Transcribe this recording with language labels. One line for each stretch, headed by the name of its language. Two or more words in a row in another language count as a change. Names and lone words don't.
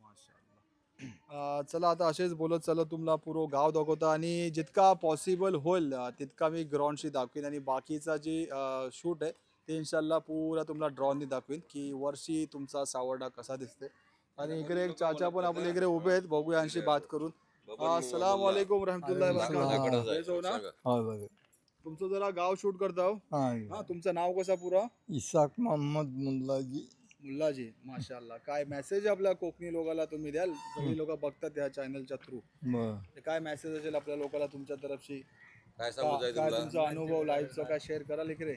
Marathi: चला आता असेच बोलत चला तुम्हाला पुरो गाव दाखवता आणि जितका पॉसिबल होईल तितका मी ग्राउंडशी दाखवीन. आणि बाकीचा जी शूट आहे ते इन्शाल्लाह पुरा तुम्हाला ड्रॉननी दाखवीन की वर्षी तुमचा सावर्डा कसा दिसते. आणि इकडे एक चाचा पण आपल्या इकडे उभे आहेत, बघूया यांशी बात करून.
Arabic: السلام عليكم رحمة الله و بركاته.
Marathi: तुमचं जरा गाव शूट करता हो. हा, तुमचं नाव कसं पुरा? इसाक मोहम्मद मुल्लाजी. मुल्लाजी. माशाल्लाह. काय मेसेज आपल्या कोकणी लोकांना तुम्ही द्याल? सगळी लोक बघतात या चॅनलच्या थ्रू. काय मेसेज असेल आपल्या लोकांना तुमच्या तरफशी? काय सांगू काय तुमचा अनुभव लाईफचा काय शेअर कराल इकडे?